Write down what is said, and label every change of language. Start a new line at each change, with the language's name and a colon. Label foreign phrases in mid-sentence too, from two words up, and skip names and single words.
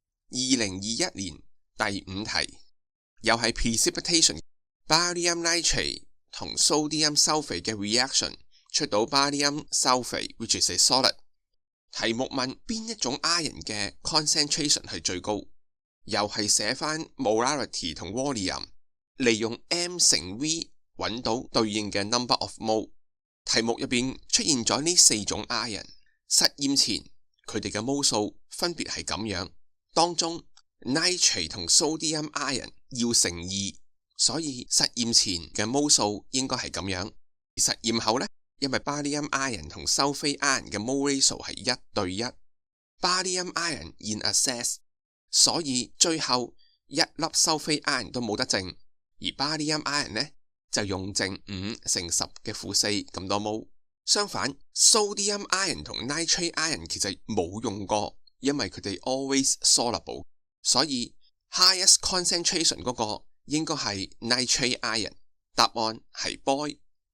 Cantonese: 2021 年第5題，又係 precipitation。
English: Barium nitrate
Cantonese: 同
English: sodium sulfate
Cantonese: 嘅 reaction 出到
English: barium sulfate which is a solid。
Cantonese: 題目問邊一種 ion 嘅 concentration 係最高，又係寫翻 molarity 同 volume， 利用 M 乘 V 揾到對應嘅
English: number of mole。
Cantonese: 題目入邊出現咗呢4種 ion， 實驗前佢哋嘅 mole 數分別係咁樣，當中 nitrate 同
English: sodium ion
Cantonese: 要乘2，所以實驗前嘅 mole 數應該係咁樣。而實驗後呢，因為
English: barium ion
Cantonese: 同
English: sulfate ion
Cantonese: 嘅
English: mole ratio
Cantonese: 係1對1，
English: barium ion in excess，
Cantonese: 所以最後一粒
English: sulfate ion
Cantonese: 都冇得剩，而
English: barium ion
Cantonese: 呢就用剩5乘10嘅負4咁多 mole。相反
English: sodium ion
Cantonese: 同
English: nitrate ion
Cantonese: 其實冇用過，因為佢哋
English: always soluble，
Cantonese: 所以
English: highest concentration
Cantonese: 嗰個應該係
English: nitrate ion。
Cantonese: 答案係 boy。